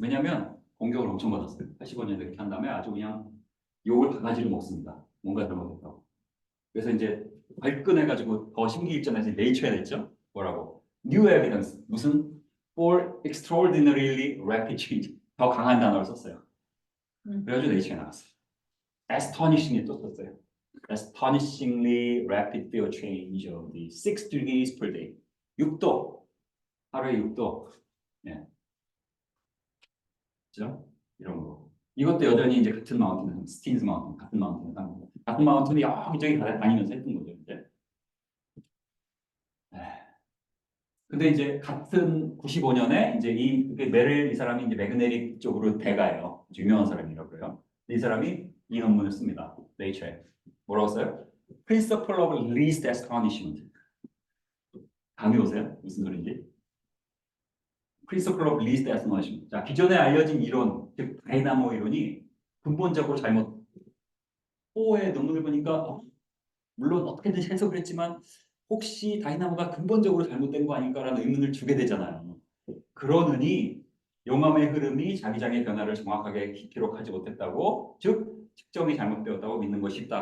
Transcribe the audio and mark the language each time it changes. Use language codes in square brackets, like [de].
[ko] 왜냐하면 공격을 엄청 받았어요. 85년에 이렇게 한 다음에 아주 그냥 욕을 바가지로 먹습니다. 뭔가 잘못했다고. 그래서 이제 발끈해가지고 더 심기일전해서 네이처에 냈죠. 뭐라고? [en] New evidence. [ko] 무슨? [en] For extraordinarily rapid change. [ko] 더 강한 단어를 썼어요. 그래가지고 네이처에 나갔어요. Astonishingly 또 썼어요. [en] Astonishingly rapid field change of the 6 degrees per day. [ko] 6도. 하루에 6도. 예. 그죠? 이런 거. 이것도 여전히 이제 같은 마운틴, 스틴즈 마운틴, 같은 마운틴을 딴 거고. 같은 마운틴이 여기저기 다니면서 했던 거죠, 이제. 근데 이제 같은 95년에 이제 메릴 이 사람이 이제 매그네릭 쪽으로 대가예요. 유명한 사람이라고 그래요. 이 사람이 이 논문을 씁니다. 네이처에. 뭐라고 써요? [en] Principle of least astonishment. [ko] 감이 오세요? 무슨 소리인지? [en] Principle of least astonishment. [ko] 자, 기존에 알려진 이론, 즉 다이나모 이론이 근본적으로 잘못. 호의 논문을 보니까 물론 어떻게든 해석을 했지만 혹시 다이나모가 근본적으로 잘못된 거 아닌가라는 의문을 주게 되잖아요. 그러느니 용암의 흐름이 자기장의 변화를 정확하게 기록하지 못했다고, 즉 측정이 잘못되었다고 믿는 것이 쉽다.